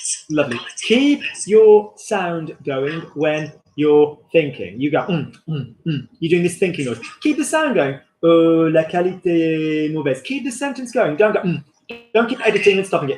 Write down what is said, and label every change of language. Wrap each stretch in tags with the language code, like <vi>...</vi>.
<en>Lovely. Keep your sound going when you're thinking. You go, You're doing this thinking noise. Keep the sound going.</en> <fr>La qualité est mauvaise.</fr> <en>Keep the sentence going. Don't go, Don't keep editing and stopping it.</en>